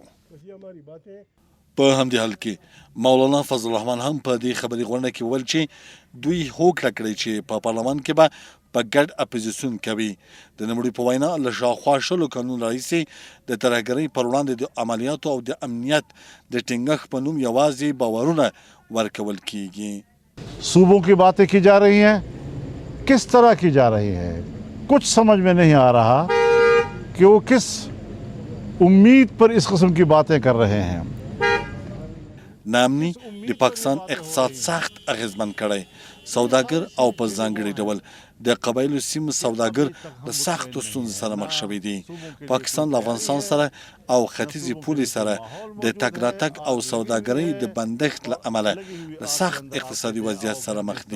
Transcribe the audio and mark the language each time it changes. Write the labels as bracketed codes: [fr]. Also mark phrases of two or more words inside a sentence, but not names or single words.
[ps] په همدې حال کې مولانا فضل الرحمن هم په دې خبري غونډه کې وویل چې دوی هوکړه کړې چې په پارلمان کې به په ګډ اپوزیسیون کوي. د نوموړي په وینا له شاوخوا 100 کلونو راهیسې د ترهګرۍ پر وړاندې د عملیاتو او د امنیت د ټینګښت په نوم یوازې باورونه ورکول کیږي. [ur] صوبوں کی باتیں کی جا رہی ہیں، کس طرح کی جا رہی ہیں، کچھ سمجھ میں نہیں آ رہا کہ وہ کس امید پر اس قسم کی باتیں کر رہے ہیں. [ps] نامني د پاکستان اقتصاد سخت اغیزمن کړی. سوداګر او په ځانګړي ډول د قبایلو سیمو سوداګر له سختو ستونزو سره مخ شوي دي. پاکستان له افغانستان سره او ختیځې پولې سره د تګ راتګ او سوداګرۍ د بندښت له امله له سخت اقتصادي وضعیت سره مخ دي.